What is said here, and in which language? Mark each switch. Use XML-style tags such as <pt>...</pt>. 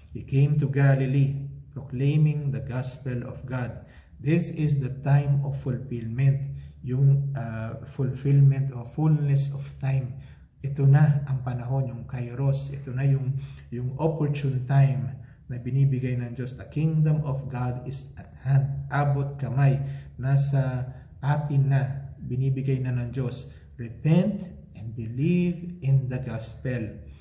<en>He came to Galilee proclaiming the gospel of God. This is the time of fulfillment, yung fulfillment or fullness of time.</en> <tl>Ito na ang panahon, yung kairos. Ito na yung opportune time na binibigay ng Diyos.</tl> <en>The kingdom of God is at hand.</en> <tl>Abot kamay. Nasa atin na. Binibigay na ng Diyos.</tl> <en>Repent and believe in the gospel.</en>